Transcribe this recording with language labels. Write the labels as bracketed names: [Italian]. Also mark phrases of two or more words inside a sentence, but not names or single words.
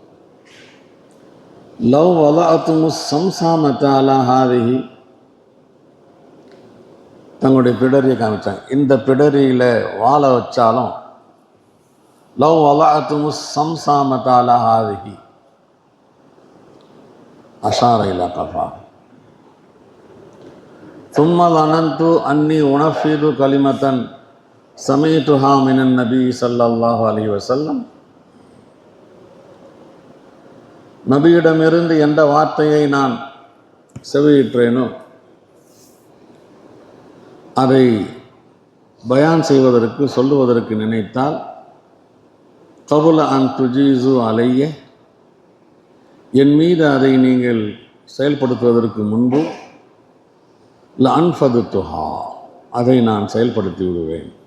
[Arabic] لو وضعتم الصمصامة على هذه, [Tamil] தங்களுடைய பிடரியை காமிச்சாங்க, இந்த பிடரியில் வாழ வச்சாலும், [Arabic] لو وضعتم الصمصامة على هذه أشار إلى قفاه ثم ظننت أني أنفذ كلمة سمعتها من النبي صلى الله عليه وسلم, [Tamil] நபியிடமிருந்து எந்த வார்த்தையை நான் செவியிற்றேனோ அதை பயான் செய்வதற்கு, சொல்லுவதற்கு நினைத்தால், [Arabic] قبل أن تجيزوا علي, [Tamil] என் மீது அதை நீங்கள் செயல்படுத்துவதற்கு முன்பு, லஅன்ஃபதுத்துஹா, அதை நான் செயல்படுத்தி விடுவேன்.